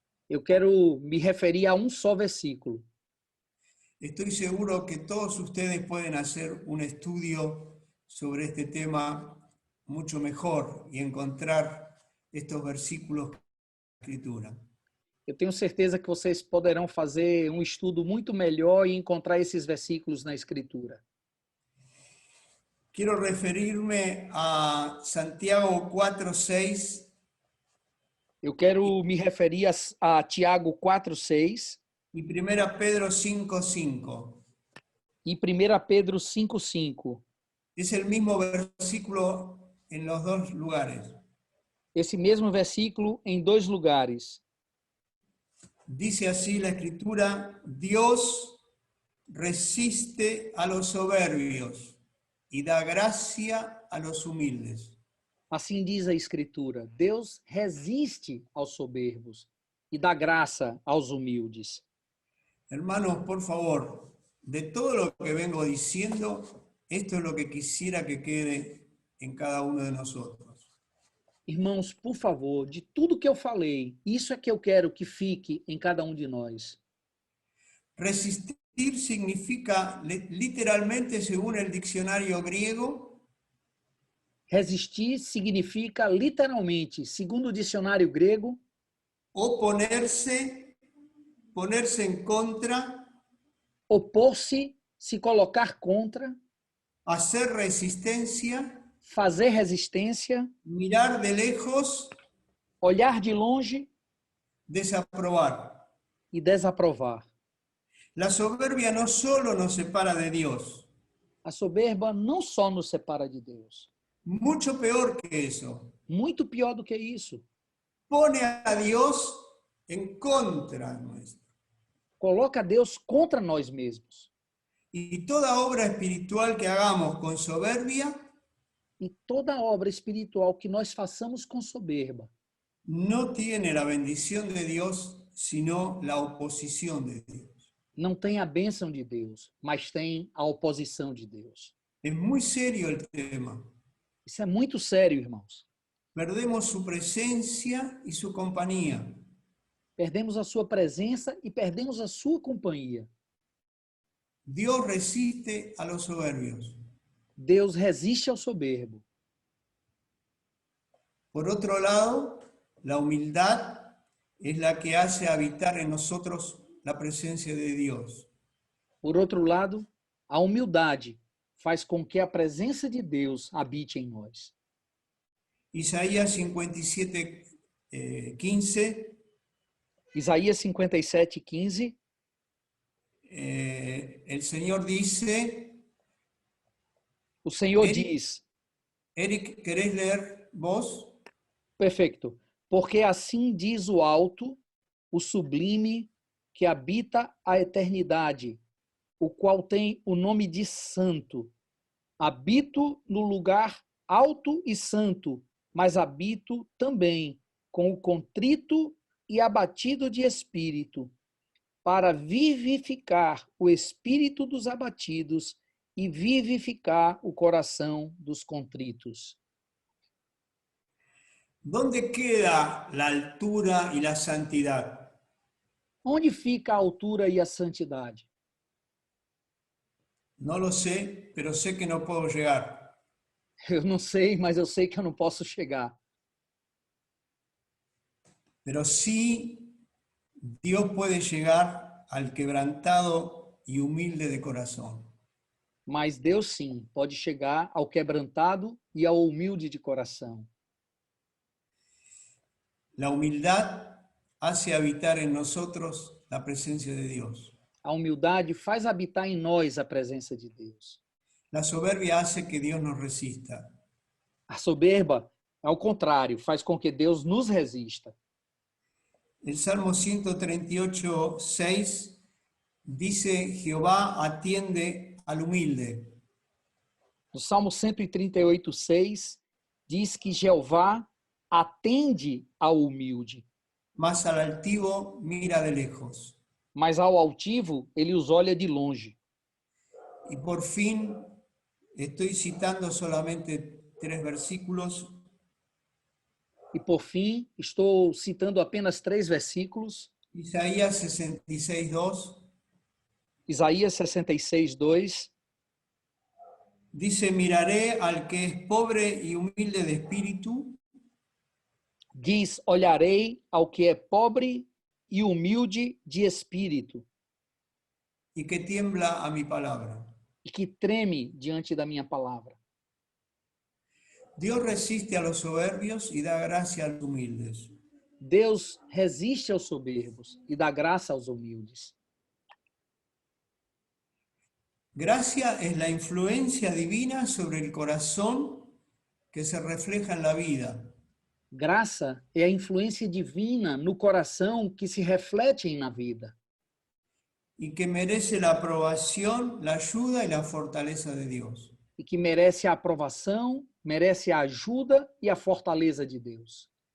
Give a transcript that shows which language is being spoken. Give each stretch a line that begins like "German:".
Portuguese: eu quero me referir a um só versículo.
Spanish: Estoy seguro que todos ustedes pueden hacer un estudio sobre este tema mucho mejor y encontrar estos versículos de la Escritura.
Portuguese: Eu tenho certeza que vocês poderão fazer um estudo muito melhor e encontrar esses versículos na Escritura.
Spanish: Quiero referirme a Santiago 4:6
Portuguese: Eu quero me referir a Tiago 4:6
Spanish: y 1 Pedro 5:5.
Portuguese: e 1 Pedro 5:5.
Spanish: Es el mismo versículo en los dos lugares.
Portuguese: Esse mesmo versículo em dois lugares.
Spanish: Dice así la Escritura: Dios resiste a los soberbios y da gracia a los humildes.
Portuguese: Assim diz a Escritura: Deus resiste aos soberbos e dá graça aos humildes.
Spanish: Hermanos, por favor, de todo lo que vengo diciendo, esto es lo que quisiera que quede en cada uno de nosotros.
Portuguese: Irmãos, por favor, de tudo que eu falei, isso é que eu quero que fique em cada um de nós.
Spanish: Resistir significa, literalmente, según el diccionario griego,
Portuguese: Resistir significa, literalmente, segundo o dicionário grego,
Spanish: oponerse, ponerse en contra,
Portuguese: opor-se, se colocar contra,
Spanish: hacer resistencia,
Portuguese: fazer resistência,
Spanish: mirar de lejos,
Portuguese: olhar de longe
Spanish: desaprobar.
Portuguese: e desaprovar.
Spanish: La soberbia no solo nos separa de Dios,
Portuguese: A soberba não só nos separa de Deus,
Spanish: mucho peor que eso,
Portuguese: muito pior do que isso.
Spanish: pone a Dios en contra nuestra.
Portuguese: Coloca Deus contra nós mesmos.
Spanish: Y toda obra espiritual que hagamos con soberbia
Portuguese: E toda obra espiritual que nós façamos com soberba
Spanish: no tiene la bendición de Dios, sino la oposición de Dios.
Portuguese: não tem a bênção de Deus, mas tem a oposição de Deus.
Spanish: Es muy serio el tema.
Portuguese: Isso é muito sério, irmãos.
Spanish: Perdemos su presencia y su compañía.
Portuguese: Perdemos a sua presença e perdemos a sua companhia.
Spanish: Dios resiste a los soberbios.
Portuguese: Deus resiste ao soberbo.
Spanish: Por otro lado, la humildad es la que hace habitar en nosotros la presencia de Dios.
Portuguese: Por outro lado, a humildade faz com que a presença de Deus habite em nós.
Spanish: Isaías 57, 15,
Portuguese: Isaías 57:15,
Spanish: el Señor dice,
Portuguese: o Senhor Ele- diz,
Spanish: Eric, ¿querés leer vos?
Portuguese: perfeito, porque assim diz o alto, o sublime, que habita a eternidade, o qual tem o nome de santo. Habito no lugar alto e santo, mas habito também com o contrito e abatido de espírito, para vivificar o espírito dos abatidos e vivificar o coração dos contritos.
Spanish: ¿Dónde queda la altura y la santidad?
Portuguese: Onde fica a altura e a santidade?
Spanish: No lo sé, pero sé que no puedo llegar.
Portuguese: Eu não sei, mas eu sei que eu não posso chegar.
Spanish: Pero sí, Dios puede llegar al quebrantado y humilde de corazón.
Portuguese: Mas Deus sim pode chegar ao quebrantado e ao humilde de coração.
Spanish: La humildad hace habitar en nosotros la presencia de Dios.
Portuguese: A humildade faz habitar em nós a presença de Deus.
Spanish: La soberbia hace que Dios nos resista.
Portuguese: A soberba, ao contrário, faz com que Deus nos resista.
Spanish: El Salmo 138, 6 dice, Jehová atiende al humilde,
Portuguese: No Salmo 138:6 diz que Jeová atende ao humilde,
Spanish: mas al altivo mira de lejos.
Portuguese: mas ao altivo ele os olha de longe.
Spanish: Y por fin, estoy citando solamente 3 versículos.
Portuguese: E por fim, estou citando apenas 3 versículos.
Spanish: Isaías 66:2
Portuguese: Isaías 66, 2.
Spanish: dice, miraré al que es pobre y humilde de espíritu,
Portuguese: Diz: olharei ao que é pobre e humilde de espírito,
Spanish: y que tiembla a mi palabra.
Portuguese: e que treme diante da minha palavra.
Spanish: Dios resiste a los soberbios y da gracia a los humildes.
Portuguese: Deus resiste aos soberbos e dá graça aos humildes.
Spanish: Gracia es la influencia divina sobre el corazón que se refleja en la vida.
Portuguese: Graça é a influência divina no coração que se reflete na vida
Spanish: Y que merece la aprobación, la ayuda y la fortaleza de Dios.
Portuguese: e que merece a aprovação, merece a ajuda e a fortaleza de Deus.